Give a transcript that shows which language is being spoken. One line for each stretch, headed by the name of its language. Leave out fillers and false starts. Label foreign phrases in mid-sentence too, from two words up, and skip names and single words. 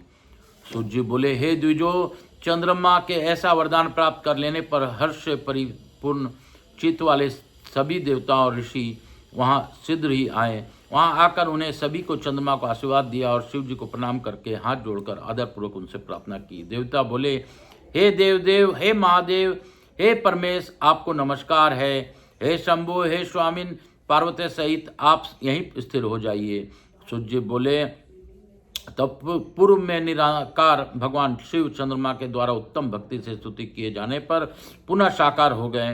Hindi: सूर्य जी बोले, हे द्विजो, चंद्रमा के ऐसा वरदान प्राप्त कर लेने पर हर्ष से परिपूर्ण चित्त वाले सभी देवता और ऋषि वहां शीघ्र ही आए। वहां आकर उन्हें सभी को चंद्रमा को आशीर्वाद दिया और शिव जी को प्रणाम करके हाथ जोड़कर आदरपूर्वक उनसे प्रार्थना की। देवता बोले, हे देवदेव, हे महादेव, हे परमेश, आपको नमस्कार है। हे शंभो, हे स्वामिन, पार्वती सहित आप यहीं स्थिर हो जाइए। सूर्य बोले, तब पूर्व में निराकार भगवान शिव चंद्रमा के द्वारा उत्तम भक्ति से स्तुति किए जाने पर पुनः साकार हो गए।